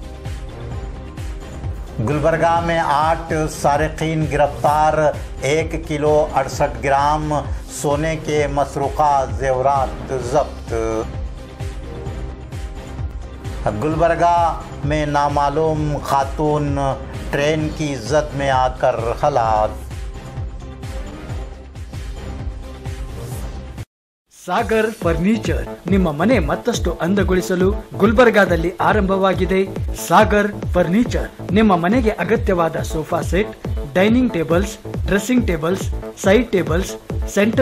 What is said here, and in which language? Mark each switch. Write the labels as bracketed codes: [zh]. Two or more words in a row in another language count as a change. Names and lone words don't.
[ur] گلبرگہ میں 8 سارقین گرفتار، 1 کلو 68 گرام سونے کے مسروقہ زیورات ضبط. گلبرگہ میں نامعلوم خاتون ٹرین کی زد میں آکر ہلاک. [kn] ಸಾಗರ್ ಫರ್ನಿಚರ್ ನಿಮ್ಮ ಮನೆ ಮತ್ತಷ್ಟು ಅಂದಗೊಳಿಸಲು ಗುಲ್ಬರ್ಗಾದಲ್ಲಿ ಆರಂಭವಾಗಿದೆ. ಸಾಗರ್ ಫರ್ನಿಚರ್ ನಿಮ್ಮ ಮನೆಗೆ ಅಗತ್ಯವಾದ [en] sofa set, dining tables, dressing tables, side tables, center